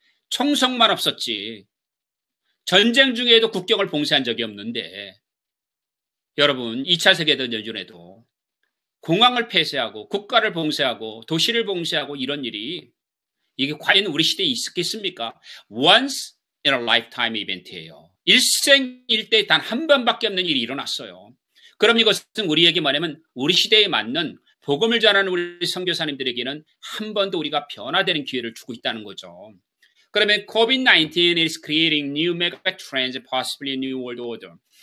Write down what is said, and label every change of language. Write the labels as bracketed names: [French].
[Korean] 총성만 없었지. 전쟁 중에도 국경을 봉쇄한 적이 없는데 여러분 2차 세계대전에도 공항을 폐쇄하고 국가를 봉쇄하고 도시를 봉쇄하고 이런 일이 이게 과연 우리 시대에 있었겠습니까? [English] Once in a lifetime [Korean] 이벤트예요. 일생일대 단 한 번밖에 없는 일이 일어났어요. 그럼 이것은 우리에게 뭐냐면 우리 시대에 맞는 복음을 전하는 우리 선교사님들에게는 한 번 더 우리가 변화되는 기회를 주고 있다는 거죠. [English] 그러면 COVID-19 is creating new mega trends, possibly new world order.